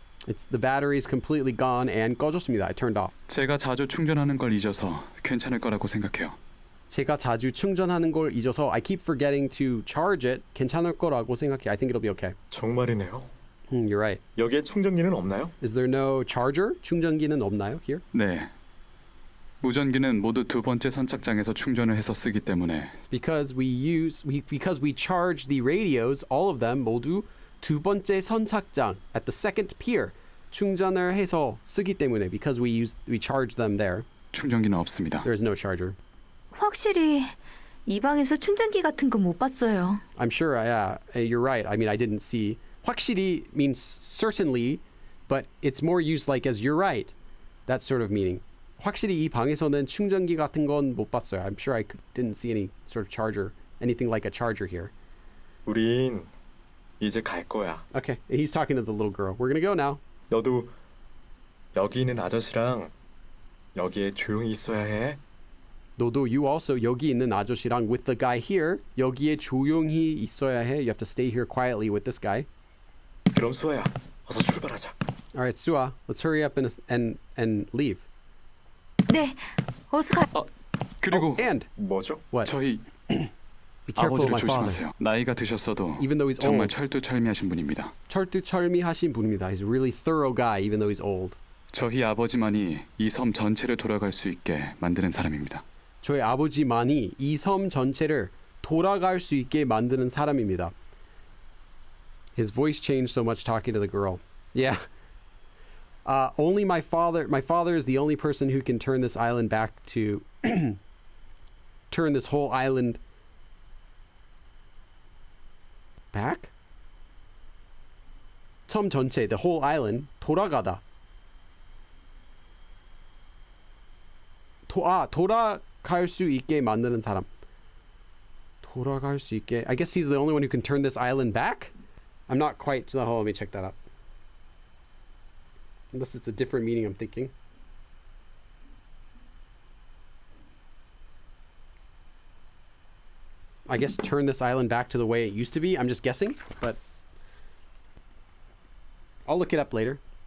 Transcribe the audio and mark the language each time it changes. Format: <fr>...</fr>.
<en>It's the battery's completely gone and</en> <ko>꺼졌습니다.</ko> <en>I turned off.</en> <ko>제가 자주 충전하는 걸 잊어서 괜찮을 거라고 생각해요. 제가 자주 충전하는 걸 잊어서</ko> <en>I keep forgetting to charge it.</en> <ko>괜찮을 거라고 생각해.</ko> <en>I think it'll be okay.</en> <ko>정말이네요.</ko> <en>You're right.</en> <ko>여기에 충전기는 없나요?</ko> <en>Is there no charger?</en> <ko>충전기는 없나요?</ko> <en>Here?</en> <ko>네. 무전기는 모두 두 번째 선착장에서 충전을 해서 쓰기 때문에</ko> <en>Because we charge the radios, all of them</en> <ko>모두 두 번째 선착장</ko> <en>at the second pier</en> <ko>충전을 해서 쓰기 때문에</ko> <en>because we charge them there.</en> <ko>충전기는 없습니다.</ko> <en>There is no charger.</en> <ko>확실히 이 방에서 충전기 같은 거 못 봤어요.</ko> <en>I'm sure, yeah, you're right. I mean, I didn't see. 확실히 means certainly, but it's more used like as you're right. That sort of meaning.</en> <ko>확실히 이 방에서는 충전기 같은 건 못 봤어요.</ko> <en>I'm sure I didn't see any sort of charger, anything like a charger here.</en> <ko>우린 이제 갈 거야.</ko> <en>Okay, he's talking to the little girl. We're gonna go now.</en> <ko>너도 여기 있는 아저씨랑 여기에 조용히 있어야 해. 너도</ko> <en>you also</en> <ko>여기 있는 아저씨랑</ko> <en>with the guy here</en> <ko>여기에 조용히 있어야 해.</ko> <en>You have to stay here quietly with this guy.</en> <ko>그럼 수아야, 어서 출발하자.</ko> <en>All right, Sua, let's hurry up and leave.</en> <ko>네, 어서 가. 그리고</ko> <en>And</en> <ko>뭐죠?</ko> <en>what?</en> <ko>저희</ko> <en>Be careful of</en> <ko>아버지를</ko> <en>my father.</en> <ko>조심하세요. 나이가 드셨어도</ko> <en>Even though he's</en> <ko>정말</ko> <en>old.</en> <ko>철두철미하신 분입니다. 철두철미하신 분입니다.</ko> <en>He's a really thorough guy, even though he's old.</en> <ko>저희 아버지만이 이 섬 전체를 돌아갈 수 있게 만드는 사람입니다. 저희 아버지만이 이 섬 전체를 돌아갈 수 있게 만드는 사람입니다.</ko> <en>His voice changed so much talking to the girl. Yeah. Only my father is the only person who can turn this island back to turn this whole island back?</en> <ko>섬 전체,</ko> <en>the whole island</en> <ko>돌아가다. 돌아갈 수 있게 만드는 사람. 돌아갈 수 있게.</ko> <en>I guess he's the only one who can turn this island back? I'm not quite. Hold on, let me check that up. Unless it's a different meaning I'm thinking. I guess turn this island back to the way it used to be. I'm just guessing, but I'll look it up later.</en>